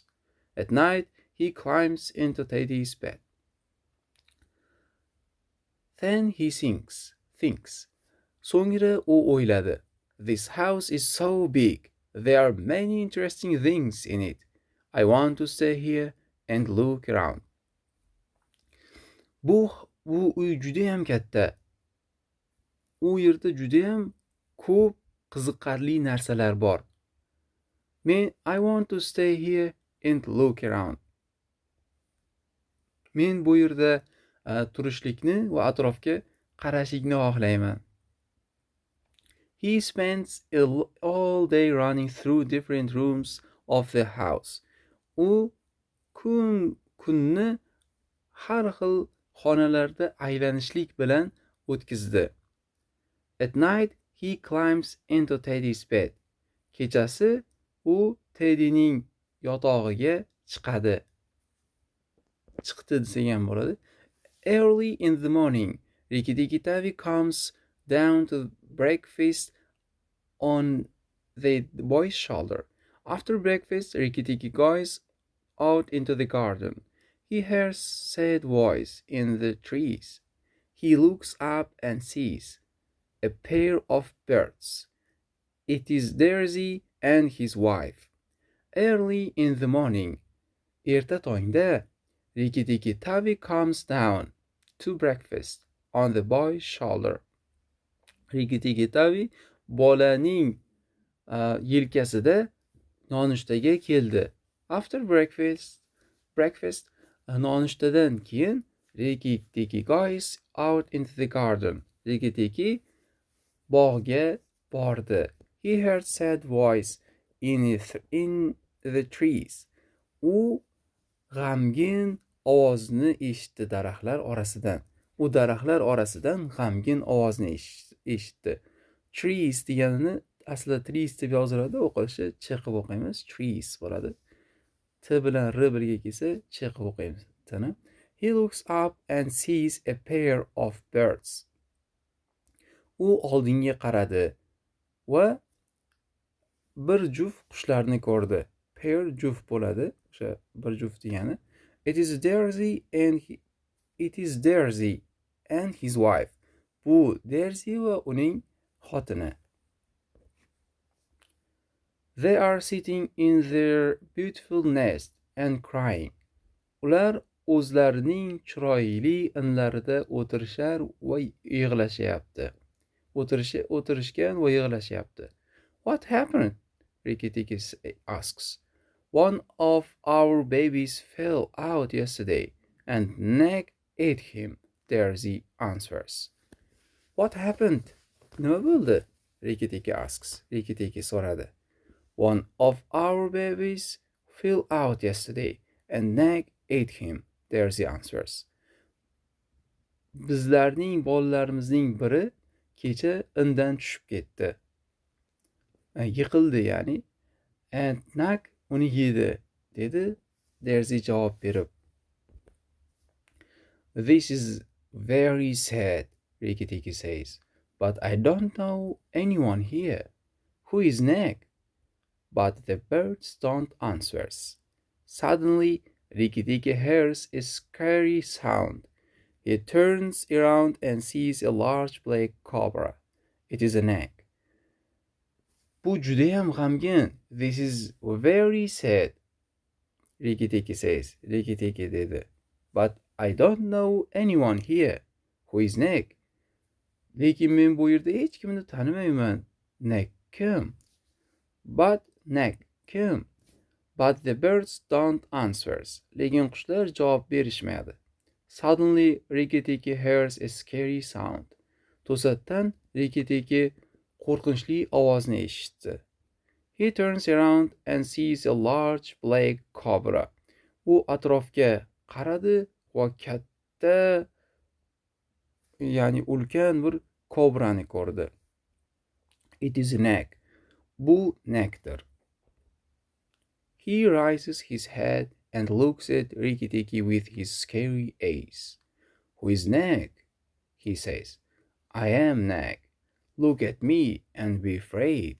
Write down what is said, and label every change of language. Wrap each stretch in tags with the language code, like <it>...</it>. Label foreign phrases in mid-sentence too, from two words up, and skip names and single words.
<en>At night, he climbs into Teddy's bed. Then he thinks.</en> <uz>So'ngra u o'yladi.</uz> <en>This house is so big. There are many interesting things in it. I want to stay here and look around.</en> <uz>Bu uy juda ham katta. U yerda juda ham ko'p qiziqarli narsalar bor.</uz> <en>I want to stay here and look around.</en> <uz>Men bu yerda turishlikni va atrofga qarashlikni xohlayman.</uz> <en>He spends all day running through different rooms of the house.</en> <uz>U kunni har xil xonalarda aylanishlik bilan o'tkazdi.</uz> <en>At night, he climbs into Teddy's bed.</en> <uz>Kechasi u Teddyning yotog'iga chiqdi desak ham bo'ladi.</uz> <en>Early in the morning, Riki Tiki Tavi comes down to breakfast on the boy's shoulder. After breakfast, Riki Tiki goes out into the garden. He hears sad voice in the trees. He looks up and sees a pair of birds. It is Daisy and his wife. Early in the morning,</en> <uz>erta tongda,</uz> <en>Riki Tiki Tavi comes down to breakfast on the boy's shoulder.</en> <uz>Riki Tiki Tavi bolaning yelkasida nonushtaga keldi.</uz> <en>After breakfast,</en> <uz>nonushtadan keyin</uz> <en>Riki Tiki goes out into the garden.</en> <uz>Riki Tiki bog'ga bordi.</uz> <en>He heard sad voice in the trees.</en> <uz>U g'amgin ovozni eshitdi daraxtlar orasidan. U daraxtlar orasidan g'amgin ovozni eshitdi. Trees deganini aslida trees deb yoziladi, o'qilishi ch qilib o'qiymiz. Trees bo'ladi. T bilan r birga kelsa ch qilib o'qiymiz. Tini.</uz> <en>He looks up and sees a pair of birds.</en> <uz>U oldinga qaradi va bir juft qushlarni ko'rdi. Pair juft bo'ladi. O'sha bir juft degani.</uz> <en>It is Daisy and his wife.</en> <uz>Bu Daisy va uning xotini.</uz> <en>They are sitting in their beautiful nest and crying.</en> <uz>Ular o'zlarining chiroyli inlarida o'tirishar va yig'lashyapti. O'tirishgan va yig'lashyapti.</uz> <en>What happened? Riki asks. One of our babies fell out yesterday and Nag ate him, Daisy answers. What happened?</en> <uz>Nima bo'ldi? Riki asks. Riki so'radi.</uz> <en>One of our babies fell out yesterday and Nag ate him, Daisy answers.</en> <uz>Bizlarning bolalarimizning biri kecha indan tushib ketdi. Yiqildi ya'ni. And Nag uni yedi, dedi Daisy javob berib.</uz> <en>This is very sad, Riki says, but I don't know anyone here. Who is Nag? But the birds don't answer. Suddenly, Riki hears a scary sound. He turns around and sees a large black cobra. It is a Nag.</en> <uz>Bu judayam g'amgin.</uz> <en>This is very sad, Riki says.</en> <uz>Riki dedi.</uz> <en>But I don't know anyone here. Who is Nag?</en> <uz>Lekin men bu yerda hech kimni tanimayman. Nag kim? But Nag kim?</uz> <en>But the birds don't answer.</en> <uz>Lekin qushlar javob berishmaydi.</uz> <en>Suddenly, Riki hears a scary sound.</en> <uz>To'satdan Riki qo'rqinchli ovozni eshitdi.</uz> <en>He turns around and sees a large black cobra.</en> <uz>U atrofga qaradi va katta, ya'ni ulkan bir kobrani ko'rdi.</uz> <en>It is a Nag.</en> <uz>Bu Nagdir.</uz> <en>He raises his head and looks at Riki with his scary eyes. Who is Nag? He says. I am Nag. Look at me and be afraid.</en>